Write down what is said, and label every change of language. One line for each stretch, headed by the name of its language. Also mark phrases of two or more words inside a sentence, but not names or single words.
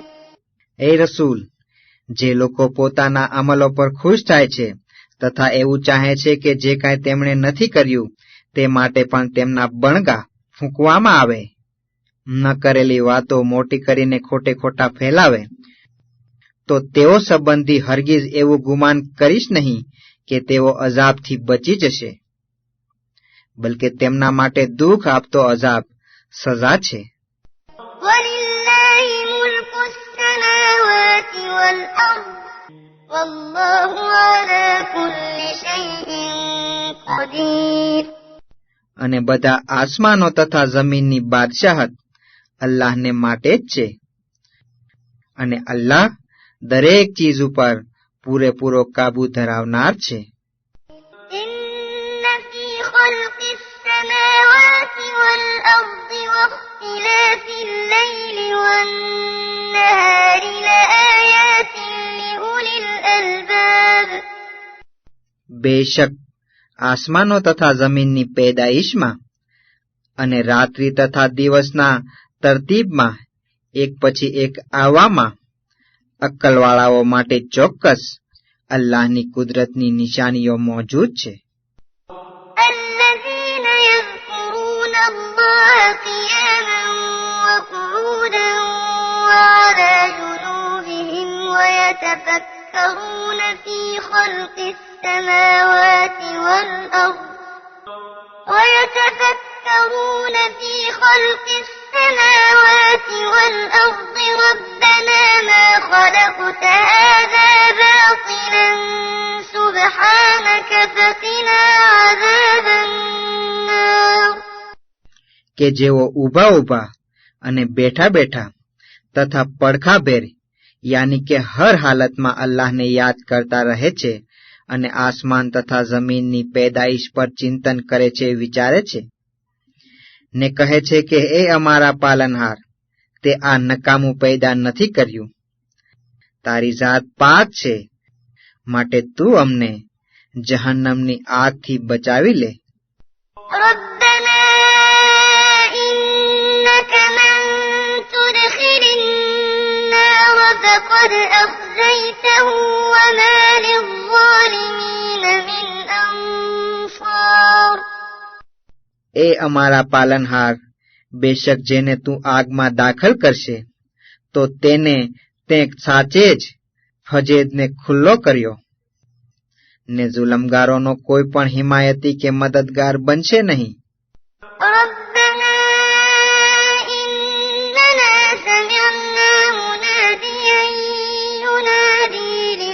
Gujarati: એ રસૂલ, જે લોકો પોતાના અમલો પર ખુશ થાય છે તથા એવું ચાહે છે કે જે કાંઈ તેમણે નથી કર્યું તે માટે પણ તેમના બણગા ફૂંકવામાં આવે, ન કરેલી વાતો મોટી કરીને ખોટે ખોટા ફેલાવે, તો તેઓ સંબંધી હરગીઝ એવું ગુમાન કરીશ નહીં કે તેઓ અઝાબથી બચી જશે, બલકે તેમના માટે દુઃખ આપતો અઝાબ સજા છે.
Arabic: وَلِلَّهِ مُلْكُ السَّمَاوَاتِ وَالْأَرْضِ وَاللَّهُ عَلَى كُلِّ شَيْءٍ قَدِيرٌ.
Gujarati: અને બધા આસમાનો તથા જમીનની બાદશાહત અલ્લાહને માટે જ છે, અને અલ્લાહ દરેક ચીજ ઉપર પૂરેપૂરો કાબુ ધરાવનાર છે.
Arabic: إِنَّ فِي خَلْقِ السَّمَاوَاتِ وَالْأَرْضِ وَاخْتِلَافِ اللَّيْلِ وَالنَّهَارِ لَآيَاتٍ لِأُولِي الْأَلْبَابِ.
Gujarati: બેશક આસમાનો તથા જમીનની પેદાઈશમાં અને રાત્રિ તથા દિવસના તરતીબમાં એક પછી એક આવવામાં અક્કલવાળાઓ માટે ચોક્કસ અલ્લાહની કુદરતની નિશાનીઓ મોજૂદ છે.
Arabic: الَّذِينَ يَذْكُرُونَ اللَّهَ قِيَامًا وَقُعُودًا وَعَلَى جُنُوبِهِمْ وَيَتَفَكَّرُونَ فِي خَلْقِ السَّمَاوَاتِ وَالْأَرْضِ رَبَّنَا مَا خَلَقْتَ هَذَا بَاطِلًا سُبْحَانَكَ فَقِنَا عَذَابَ النَّارِ.
Gujarati: કે જેઓ ઊભા ઊભા અને બેઠા બેઠા તથા પડખાભેર યાની કે હર હાલતમાં અલ્લાહને યાદ કરતા રહે છે અને આસમાન તથા જમીનની પેદાઈશ પર ચિંતન કરે છે, વિચારે છે ને કહે છે કે એ અમારા પાલનહાર, તે આ નકામું પેદા નથી કર્યું. તારી જાત પાક છે, માટે તું અમને જહન્નમની આગથી બચાવી લે.
Arabic: رَبَّنَا إِنَّكَ مَن تُدْخِلِ النَّارَ فَقَدْ أَخْزَيْتَهُ وَمَا لِلظَّالِمِينَ مِنْ أَنصَارٍ.
Gujarati: એ અમારા પાલનહાર, બેશક જેને તું આગમાં દાખલ કરશે તો તેને તે સાચે જ ફજેદને ખુલ્લો કર્યો, ને જુલમગારોનો કોઈ પણ હિમાયતી કે મદદગાર બનશે નહીં.
Arabic: رَبَّنَا إِنَّنَا سَمِعْنَا مُنَادِيًا يُنَادِي